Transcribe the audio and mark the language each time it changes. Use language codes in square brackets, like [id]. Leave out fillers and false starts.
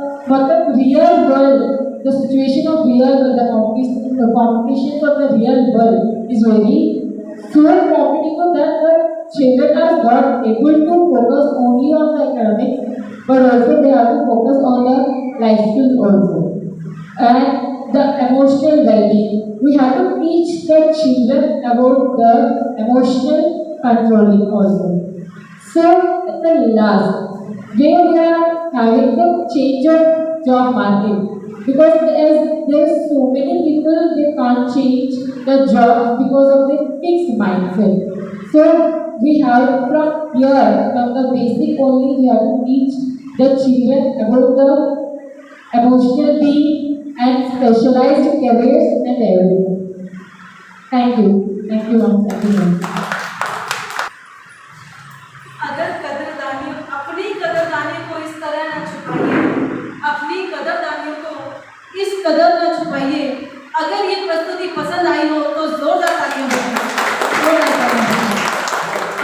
[en] మొత్తం real world the situation of real world, the competition of the real world is very so competitive that the children are not able to focus only on the academics, but also they have to focus on the life skills also. And the emotional well-being. We have to teach the children about the emotional controlling also. So at the last, where we are having the change of job market. Because as there's so many people they can't change the job because of the fixed mindset. So we have from here, from the basic only, we have to teach the children about the emotional being and specialized careers and everything. Thank you, ma'am. Thank you, ma'am. [hi] अगर कदरदानियों अपनी कदरदानियों को इस तरह न छुपाइए, अपनी कदरदानियों को इस कदर न छुपाइए। अगर ये प्रस्तुति पसंद आई हो तो जोरदार तालियां बजाइए।